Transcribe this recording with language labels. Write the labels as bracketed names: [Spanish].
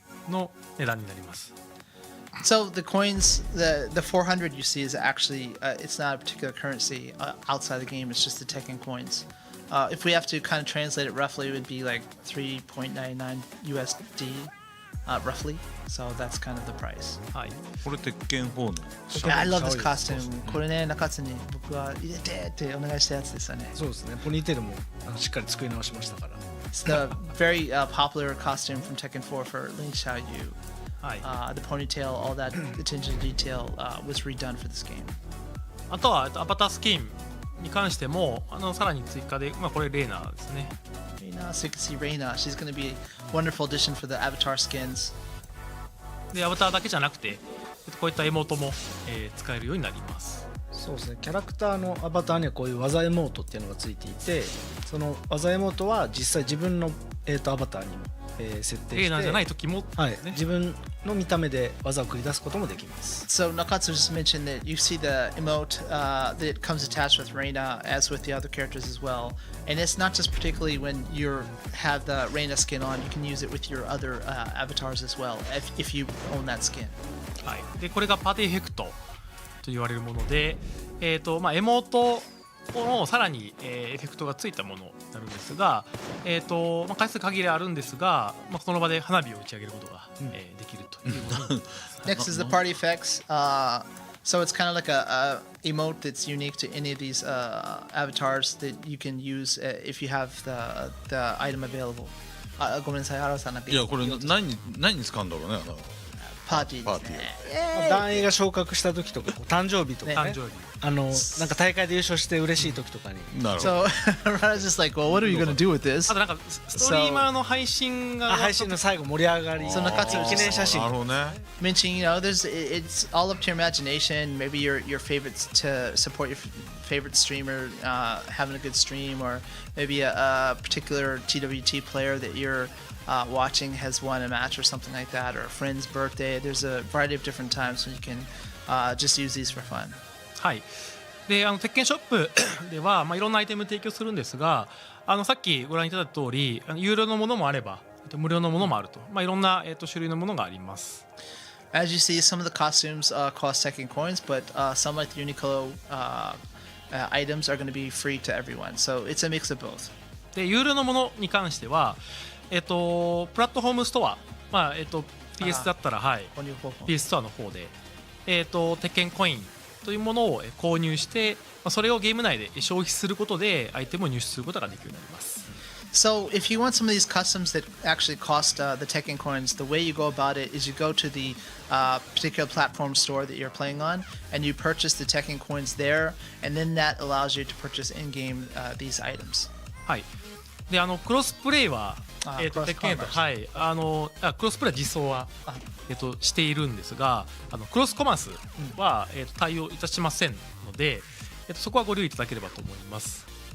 [Japanese] の値段になります。 [English] So the coins, the 400 you see is actually it's not a particular currency outside the game. It's just the Tekken coins. If we have to kind of translate it roughly, it would be like 3.99 USD, roughly. So that's kind of the price. [Japanese] はい。これ鉄拳4の [English] Yeah, I love this costume. [Japanese] これね、中津に僕は入れてってお願いしたやつですよね。そうですね、ポニーテールもしっかり作り直しましたから。 [English] It's the very popular costume from Tekken 4 for Lin Xiaoyu. [Japanese] はい。 [English] The ponytail, all that attention to detail was redone for this game. [Japanese] あとはアバタースキンに関してもさらに追加で、これレーナーですね。 [English] Reina, so you can see Reina. She's going to be a wonderful addition for the avatar skins. [Japanese] でアバターだけじゃなくてこういったエモートも、使えるようになります。そうですね、キャラクターのアバターにはこういう技エモートっていうのがついていて、その技エモートは実際自分の、アバターにも、設定してレーナーじゃない時も、はい、自分の見た目で技を繰り出すこともできます。 [English] So Nakatsu just mentioned that you see the emote that comes attached with Reina as with the other characters as well. And it's not just particularly when you have the Reina skin on, you can use it with your other avatars as well if you own that skin. [Japanese] はい、でこれがパーティーエフェクトと言われるもので、エモートのさらに、エフェクトがついたものになるんですが、回数限りあるんですが、その場で花火を打ち上げることが、できるということに [English] Next is the party effects. So it's kind of like a emote that's unique to any of these avatars that you can use if you have the item available. [Japanese] ごめんなさい、原さんなんかいやこれ何に使うんだろうね。パーティーですね。団員が昇格した時とか誕生日とか、ね、誕生日なんか大会で優勝して嬉しい時とかに、なるほど。 [English] So Rada's just like, well, what are you going to do with this? [Japanese] あとなんかストリーマーの配信が配信の最後盛り上がり、そんな活動記念写真、なるほどね。 [English] Mentioning, it's all up to your imagination. Maybe your favorites to support your favorite streamer having a good stream, or maybe a particular TWT player that you're watching has won a match or something like that, or a friend's birthday. There's a variety of different times when you can just use these for fun. [Japanese] はい。で鉄拳ショップでは、いろんなアイテム提供するんですが、さっきご覧いただいた通り有料のものもあれば無料のものもあると、いろんな、種類のものがあります。 [English] As you see, some of the costumes cost Tekken coins, but some like the Uniqlo items are going to be free to everyone. So it's a mix of both. [Japanese] で有料のものに関しては、プラットフォームストア、PS だったら、はい、PS ストアの方で、鉄拳コインというものを購入して、それをゲーム内で消費することでアイテムを入手することができるようになります。 [English] So if you want some of these customs that actually cost the Tekken coins, the way you go about it is you go to the particular platform store that you're playing on, and you purchase the Tekken coins there, and then that allows you to purchase in-game these items. [Japanese] はい。でクロスプレイは鉄拳と、はい、クロスプレイは実装はしているんですが、クロスコマースは対応いたしませんので、そこはご留意いただければと思います。